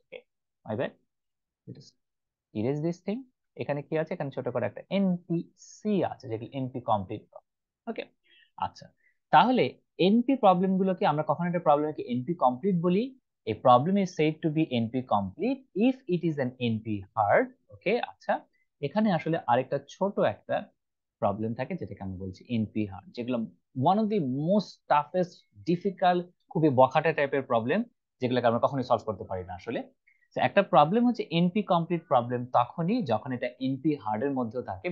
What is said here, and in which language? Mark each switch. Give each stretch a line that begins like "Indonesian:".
English: Okay, my bad, erase this thing.
Bangla: এখানে কি আছে, এখানে ছোট করে একটা এনপিসি আছে যেগুলো এনপি কমপ্লিট। ওকে, আচ্ছা, তাহলে এনপি প্রবলেম গুলোকে আমরা কখন একটা প্রবলেমকে এনপি কমপ্লিট বলি?
English: A problem is said to be NP complete if it is an NP hard.
Bangla: ওকে, আচ্ছা, এখানে আসলে আরেকটা ছোট একটা প্রবলেম থাকে যেটাকে আমি বলছি এনপি হার্ড, যেগুলো
English: one of the most toughest difficult,
Bangla: খুবই বখাটে টাইপের প্রবলেম, যেগুলোকে আমরা কখনোই সলভ করতে পারি না আসলে। তো একটা প্রবলেম হচ্ছে এনপি কমপ্লিট প্রবলেম তখনই যখন এটা এনপি হার্ড এর মধ্যে থাকে।